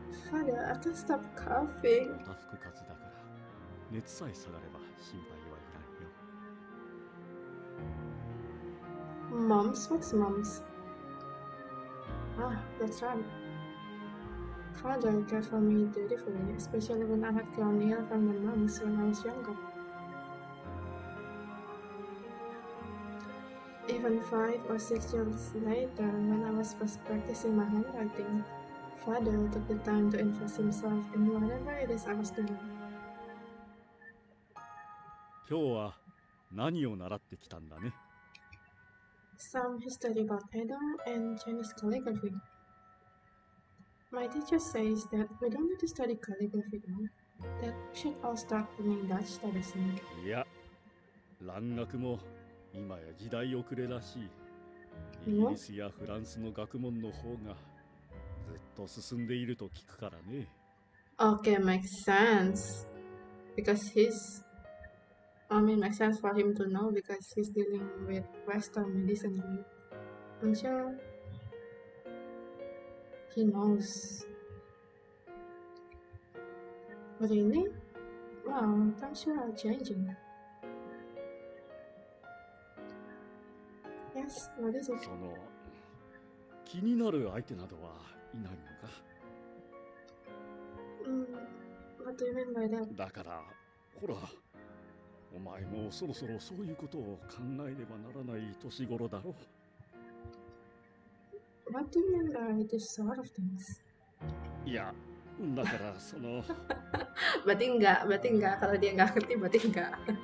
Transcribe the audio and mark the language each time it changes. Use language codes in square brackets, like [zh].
[en] Father, I can't stop coughing. [ja] おたふく風邪だから熱さえ下がれば心配はいらんよ。 [en] Moms? What's moms? That's right. Father cared for me dutifully, especially when I had grown ill from the monks when I was younger. Even 5 or 6 years later, when I was first practicing my handwriting, Father took the time to invest himself in whatever it is I was doing. [ja] 今日は何を習ってきたんだね。 [en] Some history about Edo and Chinese calligraphy. My teacher says that we don't need to study calligraphy now, that we should all start learning Dutch studies soon. [ja] いや、蘭学も今や時代遅れらしい。イギリスやフランスの学問の方がずっと進んでいると聞くからね。 [en] Okay, makes sense. Because makes sense for him to know because he's dealing with Western medicine, right? I'm sure he knows. Really? Wow, times sure are changing. Yes, what is it? [ja] その気になる相手などはいないのか？ [en] What do you mean by that? [ja] だからほら、お前もそろそろそういうことを考えねばならない年頃だろ。 [en] What do you mean by this sort of things? [ja] いや、だからその [id] berarti enggak. Kalau dia nggak ngerti, berarti enggak.